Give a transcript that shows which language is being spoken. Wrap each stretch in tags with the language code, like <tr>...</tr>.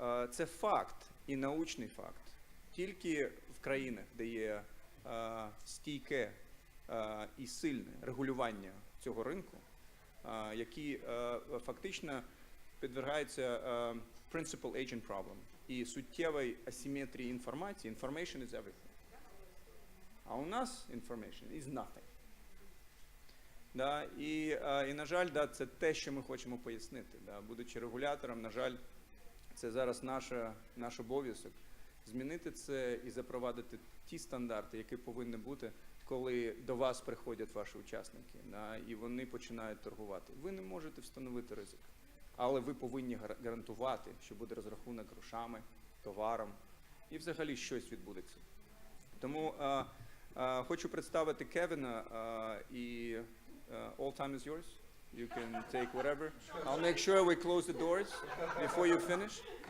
<uk>Це факт і научний факт. Тільки в країнах, де є стійке і сильне регулювання цього ринку, які фактично підвергаються principal agent problem і суттєвій асиметрії інформації.</uk> <en>Information is everything.</en> <uk>А у нас</uk> <en>information is nothing.</en> <uk>І на жаль, це те, що ми хочемо пояснити. Будучи регулятором, на жаль, це зараз наш обов'язок змінити це і запровадити ті стандарти, які повинні бути, коли до вас приходять ваші учасники, і вони починають торгувати. Ви не можете встановити ризик, але ви повинні гарантувати, що буде розрахунок грошами, товаром і взагалі щось відбудеться. Тому хочу представити Кевіна і</uk> <en>all time is yours. You can take whatever. I'll make sure we close the doors before you finish.</en>